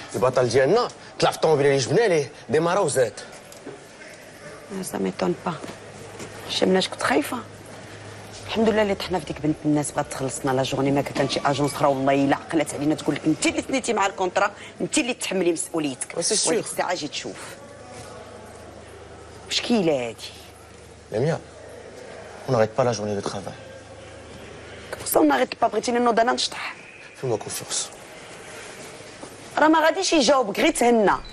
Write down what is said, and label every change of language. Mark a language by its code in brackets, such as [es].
[ar] البطل ديالنا طلع في الطوموبيل اللي جبنا ليه ديمارا وزاد. [fr] سا ميطون با. [ar] شمناش كنت خايفه. الحمد لله اللي طحنا في ديك بنت الناس بغات تخلصنا لا جورني، ما كان شي اجونس اخرى والله الا عقلت علينا تقول لك انت اللي تنيتي مع الكونترا، انت اللي تحملي مسؤوليتك. وديك الساعه اجي تشوف. مشكله هادي. [fr] لميا on n'arrête pas la journée de travail. [ar] كيفاش نغيط با بغيتيني نوض انا نشطح؟ [fr] فما كونفيونس. [ar] راه ما غاديش يجاوبك غير تهنى.